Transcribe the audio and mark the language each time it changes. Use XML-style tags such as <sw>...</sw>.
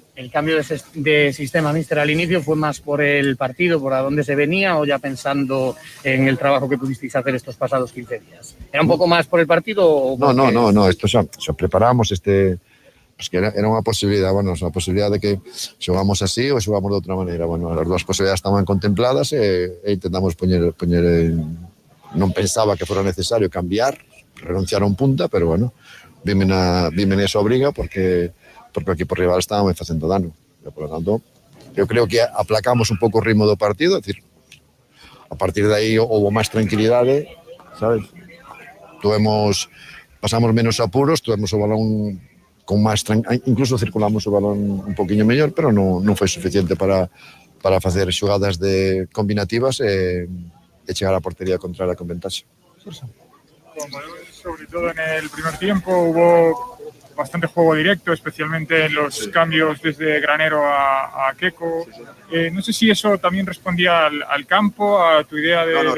<es>¿El cambio de sistema, míster, al inicio fue más por el partido, por a dónde se venía, o ya pensando en el trabajo que pudisteis hacer estos pasados 15 días? ¿Era un poco más por el partido? O</es> <gl>no, esto xa preparamos pues que era unha posibilidad, bueno, a posibilidad de que xogamos así ou xogamos de outra maneira. Bueno, as dúas posibilidades estaban contempladas e intentamos poñer non pensaba que fora necesario cambiar, renunciar a un punta, pero bueno, vime esa obriga porque o equipo rival estaba me facendo dano. E,</gl> <es>por lo tanto,</es> <gl>eu creo que aplacamos un pouco o ritmo do partido, é dicir, a partir de aí houve máis tranquilidade, sabes? Pasamos menos apuros, tuvemos o balón con máis incluso circulamos o balón un poquinho mellor, pero non foi suficiente para facer xogadas combinativas e chegar á portería contraria con ventaxa.</gl> <es>Sobre todo en el primer tiempo hubo bastante juego directo, especialmente en los cambios desde Granero a Queco. No sé si eso también respondía al campo, a tu idea de...</es>